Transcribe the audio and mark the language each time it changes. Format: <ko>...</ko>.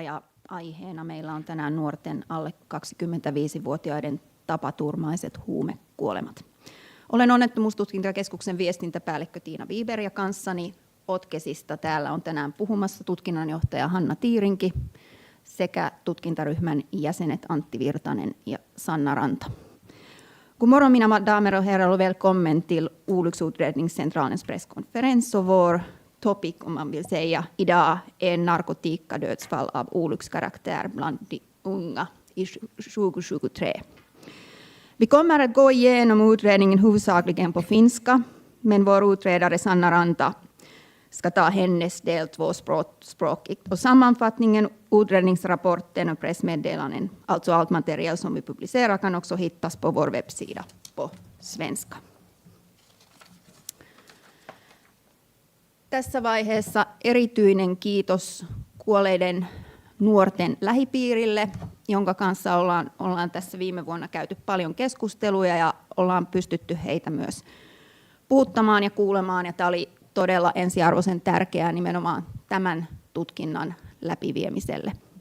<fi>Ja aiheena meillä on tänään nuorten alle 25-vuotiaiden tapaturmaiset huumekuolemat. Olen Onnettomuustutkintakeskuksen viestintäpäällikkö Tiina Wiberg ja kanssani Otkesista täällä on tänään puhumassa tutkinnanjohtaja Hanna Tiirinki sekä tutkintaryhmän jäsenet Antti Virtanen ja Sanna Ranta.</fi> <sv>God morgon mina damer och herrar och välkommen till Olycksutredningscentralens presskonferens. Och vår topic, om man vill säga, idag är narkotikadödsfall av olyckskaraktär bland de unga i 2023. Vi kommer att gå igenom utredningen huvudsakligen på finska, men vår utredare Sanna Ranta ska ta hennes del 2 språkigt. Och sammanfattningen, utredningsrapporten och pressmeddelanden, alltså allt material som vi publicerar, kan också hittas på vår webbsida på svenska.</sv> <fi>Tässä vaiheessa erityinen kiitos kuolleiden nuorten lähipiirille, jonka kanssa ollaan tässä viime vuonna käyty paljon keskusteluja ja ollaan pystytty heitä myös puhuttamaan ja kuulemaan. Ja tämä oli todella ensiarvoisen tärkeää nimenomaan tämän tutkinnan läpiviemiselle.</fi>